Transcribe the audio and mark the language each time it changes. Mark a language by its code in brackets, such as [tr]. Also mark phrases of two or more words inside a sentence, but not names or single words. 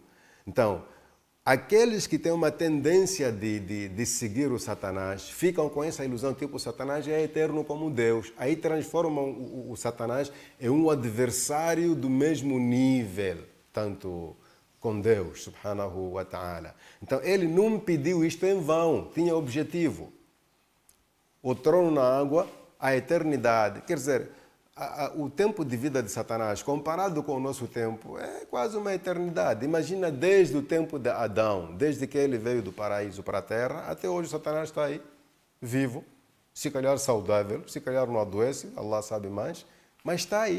[pt] Então, aqueles que têm uma tendência de seguir o Satanás ficam com essa ilusão, tipo, o Satanás é eterno como Deus. Aí transformam o Satanás em um adversário do mesmo nível, tanto com Deus, [ar] سبحانه وتعالى. [pt] Então, ele não pediu isto em vão, tinha objetivo. O trono na água, a eternidade. Quer dizer, o tempo de vida de Satanás, comparado com o nosso tempo, é quase uma eternidade. Imagina desde o tempo de Adão, desde que ele veio do paraíso para a terra, até hoje o Satanás está aí, vivo, se calhar saudável, se calhar não adoece, Allah sabe mais, mas está aí.